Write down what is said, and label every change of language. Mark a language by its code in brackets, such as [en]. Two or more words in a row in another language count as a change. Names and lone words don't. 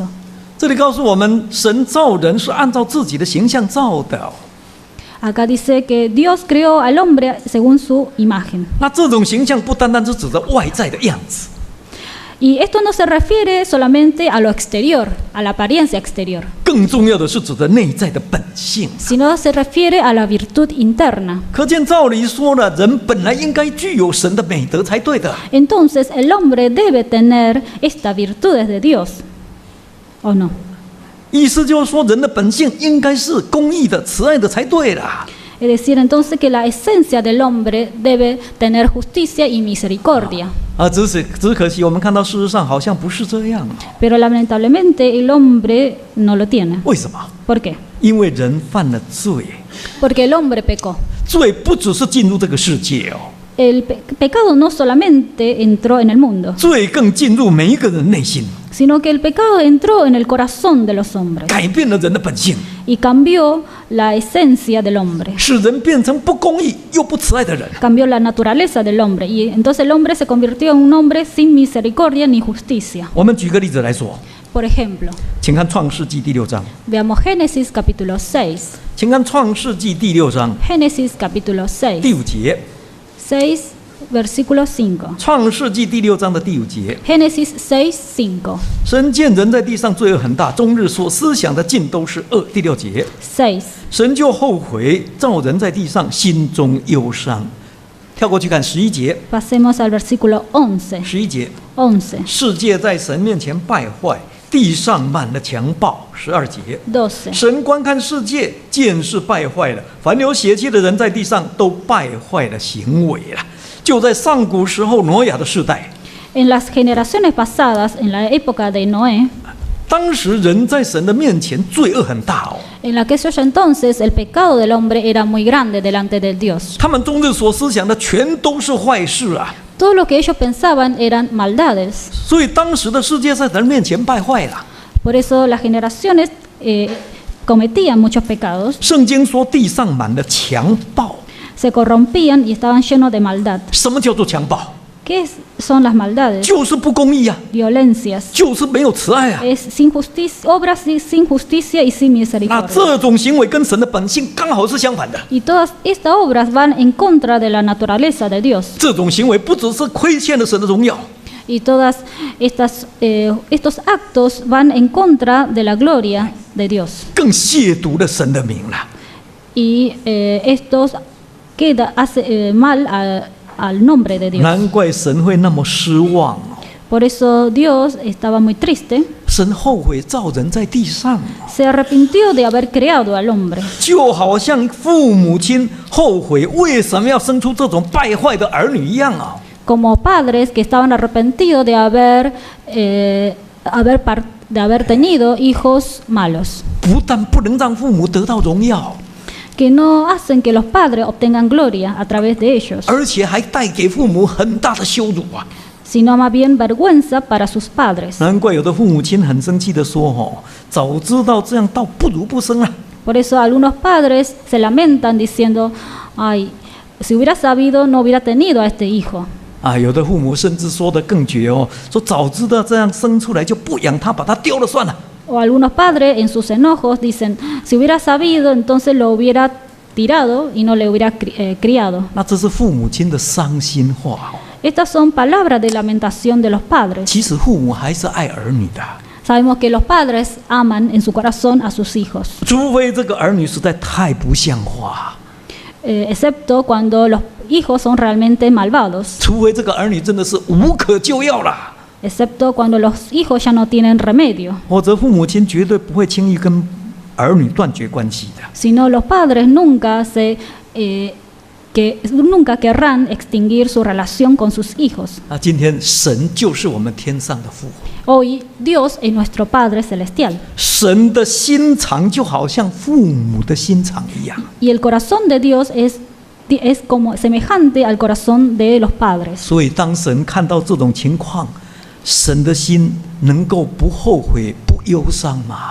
[zh] 这里告诉我们，神造人是按照自己的形象造的。 [es] Acá dice que Dios creó al hombre según su imagen. [zh] 那这种形象不单单是指着外在的样子， [es] Y esto no se refiere solamente a lo exterior, a la apariencia exterior, [zh] 更重要的是指着内在的本性。 [es] sino se refiere a la virtud interna. [zh] 可见照理说呢，人本来应该具有神的美德才对的。 [es] Entonces el hombre debe tener estas virtudes de Dios, ¿o no? [zh] 意思就是说，人的本性应该是公义的、慈爱的才对啦。 [es] Es decir, entonces que la esencia del hombre debe tener justicia y misericordia. [zh] 只可惜我们看到事实上好像不是这样。 [es] Pero lamentablemente el hombre no lo tiene. [zh] 为什么？ [es] ¿Por qué? [zh] 因为人犯了罪， [es] Porque el hombre pecó. [zh] 罪不只是进入这个世界哦， [es] El pecado no solamente entró en el mundo, [zh] 罪更进入每一个人内心， [es] sino que el pecado entró en el corazón de los hombres [zh] 改变了人的本性， [es] y cambió la esencia del hombre, [zh] 使人变成不公义又不慈爱的人。 [es] cambió la naturaleza del hombre y entonces el hombre se convirtió en un hombre sin misericordia ni justicia. [zh] 我们举个例子来说， [es] Por ejemplo, [zh] 请看创世纪第6章， [es] veamos Génesis capítulo 6. [zh] 请看创世纪第6章 [es] Génesis capítulo 6, [zh] 第5节， [es] 6 versículo 5. [zh] 创世纪第6章的第5节。 Génesis 6:5. 神见人在地上罪恶很大，终日所思想的尽都是恶。第6节， 6. 神就后悔，造人在地上，心中忧伤。跳过去看11节， [es] Pasemos al versículo 11. [zh] 11 节， 11. 世界在神面前败坏，地上满了强暴。12节， 12. 神观看世界，见是败坏了，凡有血气的人在地上都败坏了行为了。就在上古时候挪亚的世代， [es] En las generaciones pasadas, en la época de Noé, [zh] 当时人在神的面前罪恶很大哦， [es] en aquellos entonces el pecado del hombre era muy grande delante de Dios. [zh] 他们终日所思想的全都是坏事啊。 [es] Todo lo que ellos pensaban eran maldades. [zh] 所以当时的世界在神面前败坏了。 [es] Por eso las generaciones cometían muchos pecados, [zh] 圣经说地上满了强暴。 [es] se corrompían y estaban llenos de maldad. [zh] 什么叫做强暴？ [es] ¿Qué son las maldades? [zh] 就是不公义啊， [es] Violencias. [zh] 就是没有慈爱啊。 [es] Es sin justicia, obras sin justicia y sin 那 misericordia. [zh] 这种行为跟神的本性刚好是相反的。 [es] Y todas estas obras van en contra de la naturaleza de Dios. [zh] 这种行为不只是亏欠了神的荣耀， [es] Y todas estos actos van en contra de la gloria de Dios. [zh] 更亵渎了神的名了。 [es] Y estos hace mal al nombre de Dios. [zh] 难怪神会那么失望哦。 [es] Por eso Dios estaba muy triste. [zh] 神后悔造人在地上， [es] Se arrepintió de haber creado al hombre. [zh] 就好像父母亲后悔为什么要生出这种败坏的儿女一样啊。 [es] Como padres que estaban arrepentidos de haber tenido hijos malos, [zh] 不但不能让父母得到荣耀， [es] que no hacen que los padres obtengan gloria a través de ellos, [zh] 而且还带给父母很大的羞辱啊！ [es] sino más bien vergüenza para sus padres. [zh] 难怪有的父母亲很生气的说：“哦，早知道这样，倒不如不生啊！” [es] Por eso algunos padres se lamentan diciendo, ay, si hubiera sabido no hubiera tenido a este hijo. [zh] 啊，有的父母甚至说得更绝哦，说早知道这样生出来就不养他，把他丢了算了。 [es] O algunos padres en sus enojos dicen, si hubiera sabido entonces lo hubiera tirado y no le hubiera criado. [zh] 那这是父母亲的伤心话哦。 [es] Estas son palabras de lamentación de los padres. [zh] 其实父母还是爱儿女的， [es] Sabemos que los padres aman en su corazón a sus hijos, [zh] 除非这个儿女实在太不像话， [es] excepto cuando los hijos son realmente malvados, [zh] 除非这个儿女真的是无可救药了， [es] excepto cuando los hijos ya no tienen remedio. [zh] 否则父母亲绝对不会轻易跟儿女断绝关系的。 [es] Si no, los padres nunca que nunca querrán extinguir su relación con sus hijos. [zh] 今天神就是我们天上的父， [es] Hoy Dios es nuestro Padre Celestial [zh] 神的心肠就好像父母的心肠一样。 [es] y el corazón de Dios es como semejante al corazón de los padres. [zh] 所以当神看到这种情况，神的心能够不后悔、不忧伤吗？